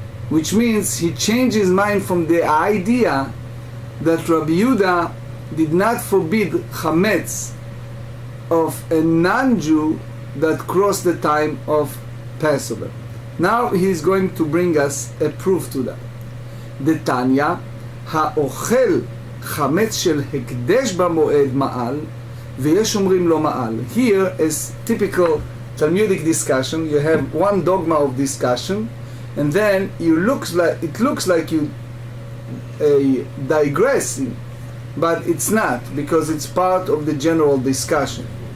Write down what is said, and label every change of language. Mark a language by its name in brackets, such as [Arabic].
[English] Which means he changed his mind from the idea that Rabbi Yehuda did not forbid chametz of a non-Jew that crossed the time of Passover. Now he is going to bring us a proof to that. [Hebrew] דתניא, האוכל חמץ של הקדש במועד מעל, ויש אומרים לו מעל. [English] Here is typical Talmudic discussion. You have one dogma of discussion, and then it looks like you digressing, but it's not, because it's part of the general discussion.